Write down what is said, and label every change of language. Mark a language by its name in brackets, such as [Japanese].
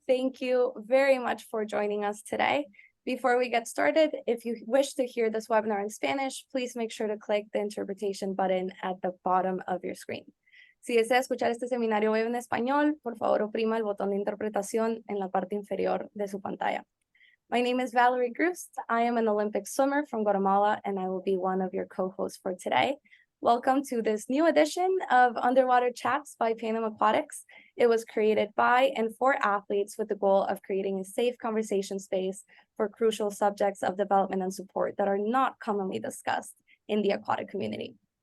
[English] Thank you very much for joining us today. Before we get started, if you wish to hear this webinar in Spanish, please make sure to click the interpretation button at the bottom of your screen. [Spanish] Si desea escuchar este seminario web en español, por favor oprima el botón de interpretación en la parte inferior de su pantalla. [English] My name is Valerie Grust. I am an Olympic swimmer from Guatemala, and I will be one of your co-hosts for today. Welcome to this new edition of Underwater Chats by Panam Aquatics. It was created by and for athletes with the goal of creating a safe conversation space for crucial subjects of development and support that are not commonly discussed in the aquatic community.